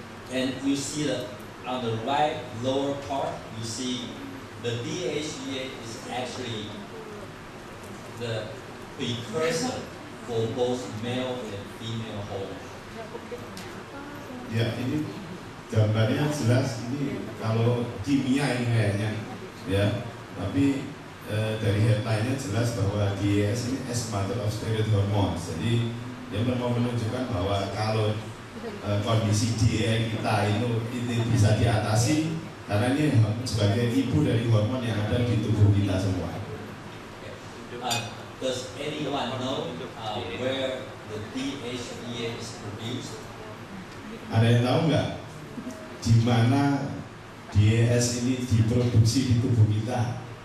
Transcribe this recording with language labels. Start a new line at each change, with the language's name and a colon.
English: And you see that on the right lower part, you see the DHEA is actually the precursor for both male and female hormones.
Indonesian: Ya, ini gambarnya jelas. Ini kalau kimia ini kayaknya, ya. Tapi dari headline-nya jelas bahwa DHEA ini
English: as mother of steroid hormones.
Indonesian: Jadi dia mau menunjukkan bahwa kalau kondisi DHEA kita ini bisa diatasi karena ini sebagai ibu dari hormon yang ada di tubuh kita semua.
English: Does anyone know where the DHEA is produced?
Indonesian: Ada yang tahu nggak di mana DHEA ini diproduksi di tubuh kita?